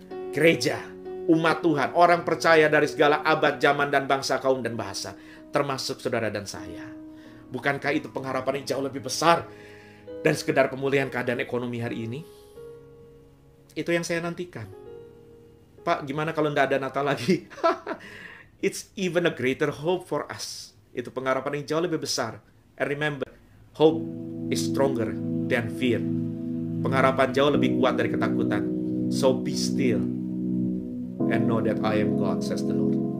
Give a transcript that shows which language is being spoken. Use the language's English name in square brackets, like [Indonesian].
[Indonesian] Gereja, umat Tuhan, orang percaya dari segala abad, zaman, dan bangsa, kaum, dan bahasa, termasuk saudara dan saya. Bukankah itu pengharapan yang jauh lebih besar dan sekedar pemulihan keadaan ekonomi hari ini? Itu yang saya nantikan. Pak, gimana kalau tidak ada Natal lagi? [English] It's even a greater hope for us. [Indonesian] Itu pengharapan yang jauh lebih besar. [English] And remember, hope is stronger than fear. [Indonesian] Pengharapan jauh lebih kuat dari ketakutan. [English] So be still and know that I am God, says the Lord.